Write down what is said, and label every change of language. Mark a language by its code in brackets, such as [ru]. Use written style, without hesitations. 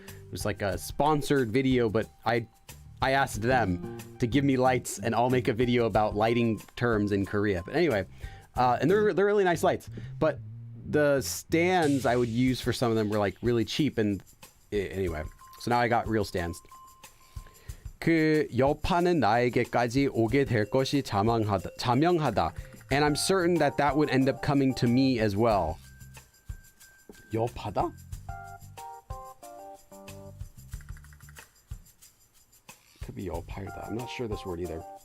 [en] It was like a sponsored video, but I asked them to give me lights, and I'll make a video about lighting terms in Korea. But anyway, and they're really nice lights. But the stands I would use for some of them were like really cheap, and anyway, so now I got real stands. [ko] 그 여파는 나에게까지 오게 될 것이 자명하다. [en] And I'm certain that would end up coming to me as well. [ko] 여파다? [en] Could be 여파이다. I'm not sure this word either.